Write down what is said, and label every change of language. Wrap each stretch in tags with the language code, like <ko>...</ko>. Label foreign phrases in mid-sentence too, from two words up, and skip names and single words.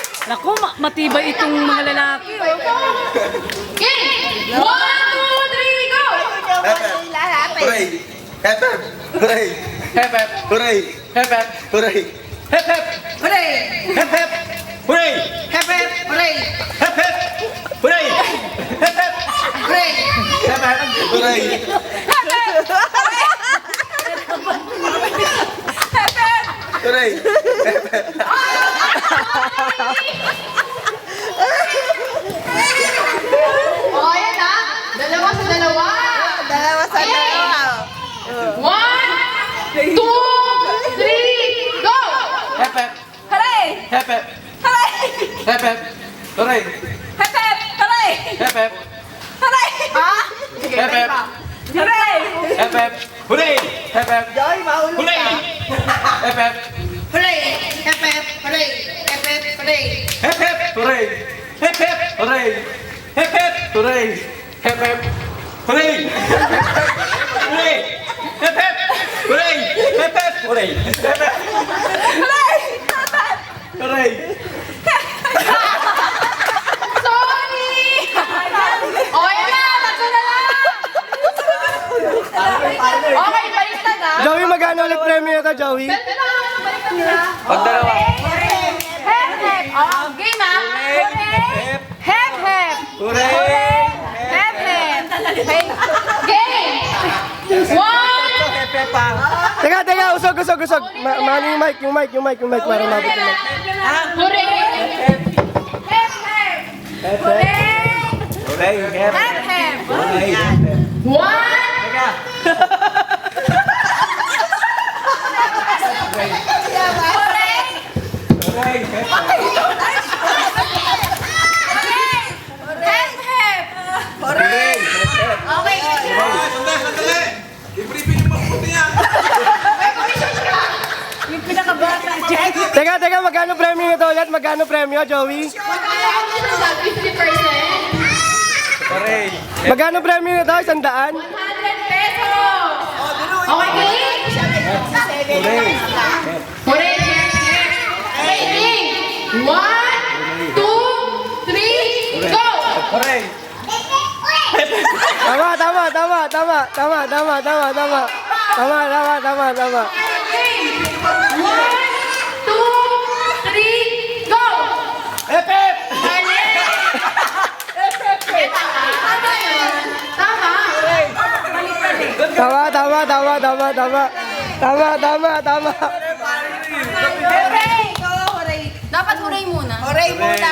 <tl>Naku, matibay itong mga lalaki. Okay! 1, 2, 3, go! Hooray! Hep hep! Hooray! Hep hep! Hooray! Hep hep! Hooray! Hep hep! Hooray! Hep hep! Hooray! Hep hep! Hooray! Hep hep! Hooray! Hep hep! Hooray! Hep hep! Hooray! Hooray! Hep hep! O, ayan na. Dalawa sa dalawa. Dalawa sa dalawa. 1, 2, 3, go! Hep hep! Hooray! Hep hep! Hooray! Hep hep! Hooray! Hep hep! Hooray! Hep hep! Hooray! Ha? Sige, Hep hep! Hooray! Hep hep! Hooray! Hep hep! Joy, maulog Hooray! ka. Hep hep! Hooray! Hep hep! Hooray! Hep hep! Hooray! Hep hep! Hooray! Hep hep! Hooray! Hep hep! Hooray! Hep hep! Hooray! Hooray! Hep hep! Hooray! Hep hep! Hooray! Hep hep! Hooray! Sorry! O, ayan na. Tatlo na lang. Okay, baliktad na. Joey, magkano ulit premyo na to, Joey? Baliktad na. Baliktad na. Pag dalawa. Hep, hep. Oh, game ha. Hep! Hep, hep. Hooray! Hep, hep. Okay. Game. 1. Hep hep pa! Teka, usog. Mano yung mic, para mabit yung mic. Hooray. Hep, hep. Hooray. Hooray! Hep! Hep, hep. Hooray! Hep hep! 1. Teka! Hooray. Hooray! Hep hep! Hep, hep. Hooray! Hep hep! Okay. Sandali! I-briefing yung mabuti yan! Yung pinakabata. Teka, magkano premyo na to ulit? Magkano premyo, Joey? 50%. Hooray! Magkano premyo na to? 100? 100 pesos. Okay, game? Hooray! Hooray, hep, hep. Okay, game. 1, 2, 3, go! Hooray! Tama. Game. 1, 2, 3, go! Hep hep! Mali! Tama yun. Tama. Tama. Hooray! Dapat hooray muna. Hooray muna.</tl>